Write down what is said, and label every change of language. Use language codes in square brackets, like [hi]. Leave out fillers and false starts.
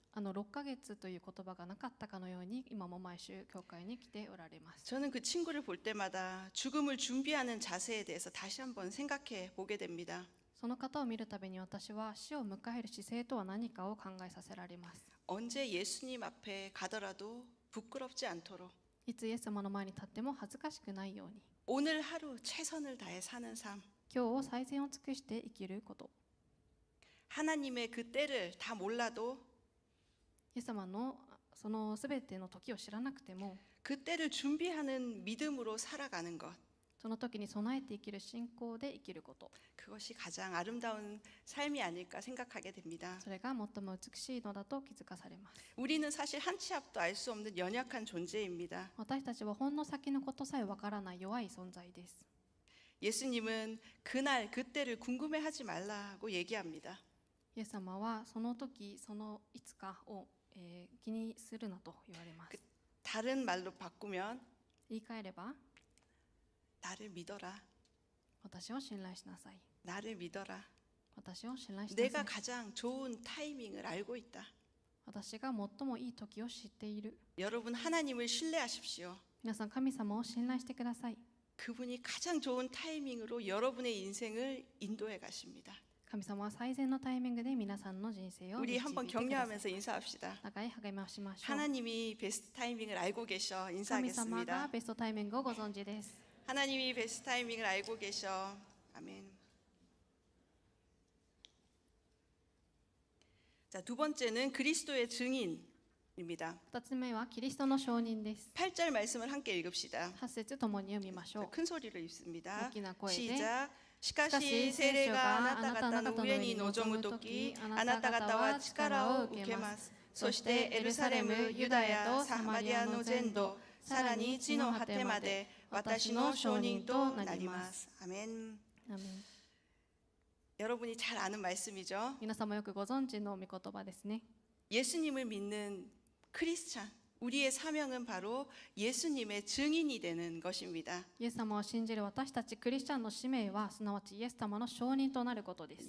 [ja] 6ヶ月という言葉がなかったかのように今も毎週教会に来ておられます。 [ko] 저는 그 친구를 볼 때마다 죽음을 준비하는 자세에 대해서 다시 한번 생각해 보게 됩니다. [ja] その方を見るたびに私は死を迎える姿勢とは何かを考えさせられます。 [ko] 언제 예수님 앞에 가더라도 부끄럽지 않도록 [ja] いつイエス様の前に立っても恥ずかしくないように [ko] 오늘 하루 최선을 다해 사는 삶 [ja] 今日を最善を尽くして生きること [ko] 하나님의 그 때를 다 몰라도 [ja] イエス様のそのすべての時を知らなくても [ko] 그 때를 준비하는 믿음으로 살아가는 것 [ja] その時に備えて生きる信仰で生きること [ko] 그것이 가장 아름다운 삶이 아닐까 생각하게 됩니다. [ja] それが最も美しいのだと気づかされます。 [ko] 우리는 사실 한 치 앞도 알 수 없는 연약한 존재입니다. [ja] 私たちはほんの先のことさえわからない弱い存在です。 [ko] 예수님은 그날 그때를 궁금해하지 말라고 얘기합니다. [ja] イエス様はその時そのいつかを、気にするなと言われます。 [ko] 다른 말로 바꾸면 [ja] 言い換えれば [ko] 나를 믿어라. [ja] 私を信頼しなさい。 [ko] 나를 믿어라. [ja] 私を信頼しな [ko] 내가 [ja] さい。 [ko] 가장 좋은 타이밍을 알고 있다. [ja] 私が最もいい時を知っている。 [ko] 여러분 하나님을 신뢰하십시오. [ja] 皆さん神様を信頼してください。 [ko] 그분이 가장 좋은 타이밍으로 여러분의 인생을 인도해 가십니다. [ja] 神様は最善のタイミングで皆さんの人生を [ko] 우리 [ja] 導いて [ko] 한번 [ja] ください。 [ko] 격려하면서 인사합시다. [ja] 長い励ましましょう。 [ko] 하나님이 베스트 타이밍을 알고 계셔 [ja] 神様がベストタイミングをご存知です。 [ko] 하나님이 베스트 타이밍을 알고 계셔. 아멘. 자, 두 번째는 그리스도의 증인입니다. [ja] 2つ目はキリストの証人です。 [ko] 8절 말씀을 함께 읽읍시다. [ja] 8節ともに読みましょう。 [ko] 큰 소리로 읽습니다. [ja] 大きな声で [ko] 시작. [ja] しかしかしし聖霊があなた聖書が方の上に臨むとき、あなた方は力を受けます。そしてエルサレム、ユダヤとサマリアの全土、さらに地の果てまで私の証人となります。アメン。アーメン。 [ko] 여러분이 잘 아는 말씀이죠. [ja] 皆様よくご存知の御言葉ですね。 [ko] 예수님을 믿는 크리스찬, 우리의 사명은 바로 예수님의 증인이 되는 것입니다. [ja] イエス様を信じる私たちクリスチャンの使命はすなわちイエス様の証人となることです。